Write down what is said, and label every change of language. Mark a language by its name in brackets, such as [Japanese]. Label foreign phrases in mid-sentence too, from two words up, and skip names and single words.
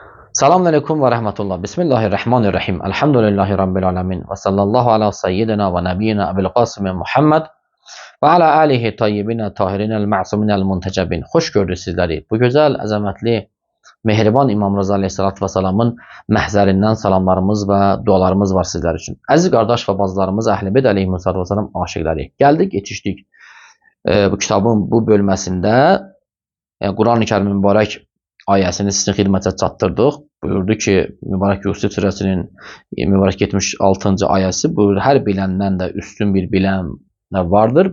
[Arabic] السلام عليكم ورحمة الله. بسم الله الرحمن الرحيم. الحمد لله رب العالمين. وصلى الله على سيدنا ونبينا أبي القاسم محمد وعلى آله الطيبين الطاهرين المعصومين المنتجبين. [Turkish] Hoş gördük sizleri. [Azerbaijani] Bu güzel, əzəmətli, mehriban İmam Rıza [Arabic] عليه الصلاة والسلام'ın [Azerbaijani] məhzərindən salamlarımız və dualarımız var [Turkish] sizler için. [Azerbaijani] Əziz qardaş və bazılarımız Əhl-i Beyt [Arabic] عليه الصلاة والسلام [Azerbaijani] aşıqları. Gəldik, yetişdik bu kitabın bu bölməsində Quran-ı Kərimin mübarək ayəsini sizin xidmətə çatdırdıq. Buyurdu ki, Mübarək Yusuf surəsinin mübarək 76-cı ayəsi buyurdu, hər biləndən də üstün bir bilən vardır.